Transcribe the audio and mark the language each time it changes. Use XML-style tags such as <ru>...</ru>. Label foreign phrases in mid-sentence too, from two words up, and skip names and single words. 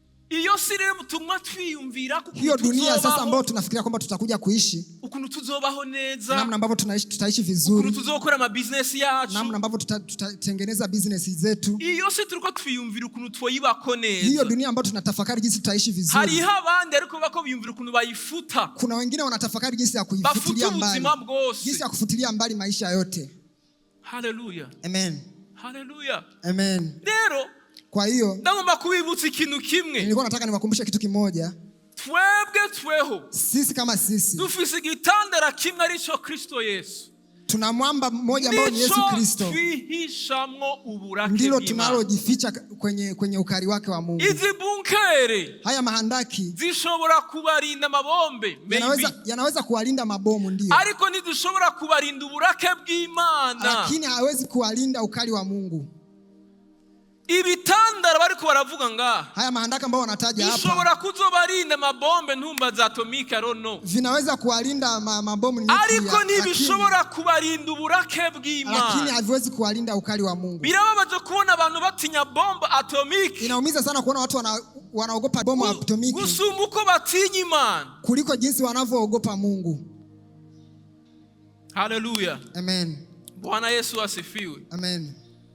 <rn>Iyo si rero butumwa twiyumvira kuko</rn> <sw>hiyo dunia sasa ambayo tunafikiria kwamba tutakuja kuishi,</sw> <rn>ukuntu tuzobaho neza,</rn> <sw>namna ambavyo tutaishi vizuri,</sw> <rn>ukuntu tuzokora ama business yacu,</rn> <sw>namna ambavyo tutatengeneza business zetu.</sw> <rn>Iyo si turiko twiyumvira ukuntu twoyibako neza.</rn> <sw>Hiyo dunia ambayo tunatafakari jinsi tutaishi vizuri.</sw> <rn>Hariho abandi ariko bako biyumvira ukuntu bayifuta.</rn> <sw>Kuna wengine wanatafakari jinsi ya kuifutilia mbali, jinsi ya kufutilia mbali maisha yote. Hallelujah. Amen. Hallelujah. Amen.</sw> <rn>Rero</rn> <sw>kwa hiyo</sw> <rn>ndagomba kubibutsa ikintu kimwe.</rn> <sw>Nilikuwa nataka niwakumbushe kitu kimoja.</sw> <rn>Tweho</rn> <sw>sisi kama sisi</sw> <rn>dufise igitandara kimwe arico Kristo Yesu.</rn> <sw>Tuna mwamba mmoja ambao ni Yesu Kristo. Ndilo tunalojificha kwenye ukari wake wa Mungu.</sw> <rn>Izi bunkere,</rn> <sw>haya mahandaki</sw> <rn>zishobora kubarinda mabombe,</rn> <sw>yanaweza kuwalinda mabomu, ndio,</sw> <rn>ariko ntizishobora kubarinda uburake bw'Imana,</rn> <sw>lakini hawezi kuwalinda ukali wa Mungu.</sw> <rn>Ibitandara bariko baravuga nga,</rn> <sw>haya mahandaka ambao wanataja hapa,</sw> <rn>bishobora kuzobarinda mabombe ntumba za atomike,</rn> <en>I don't know,</en> <sw>vinaweza kuwalinda mabomu nuclear,</sw> <rn>ariko ntibishobora kubarinda uburake bw'Imana,</rn> <sw>lakini haviwezi kuwalinda ukali wa Mungu.</sw> <rn>Birababaje kubona abantu batinya bombe atomike.</rn> <sw>Inaumiza sana kuona watu wanaogopa bomu atomike</sw> <rn>gusumba uko batinya Imana</rn> <sw>kuliko jinsi wanavyoogopa Mungu. Hallelujah. Amen. Bwana Yesu asifiwe. Amen.</sw>